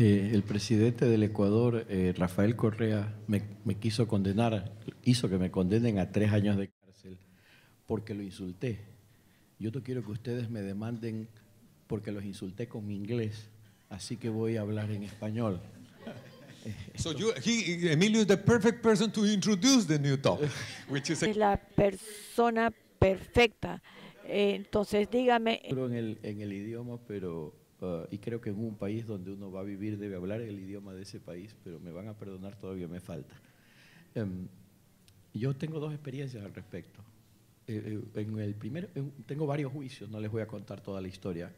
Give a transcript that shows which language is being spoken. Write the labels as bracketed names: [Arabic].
[Spanish] El presidente del Ecuador, Rafael Correa, me quiso condenar, hizo que me condenen a 3 años de cárcel porque lo insulté. Yo no quiero que ustedes me demanden porque los insulté con mi inglés, así que voy a hablar en español. [English] So Emilio is the perfect person to introduce the new topic, which is [Spanish] Es la persona perfecta. Entonces, dígame. En el idioma, pero y creo que en un país donde uno va a vivir debe hablar el idioma de ese país, pero me van a perdonar, todavía me falta. Yo tengo 2 experiencias al respecto. En el primero, tengo varios juicios, no les voy a contar toda la historia.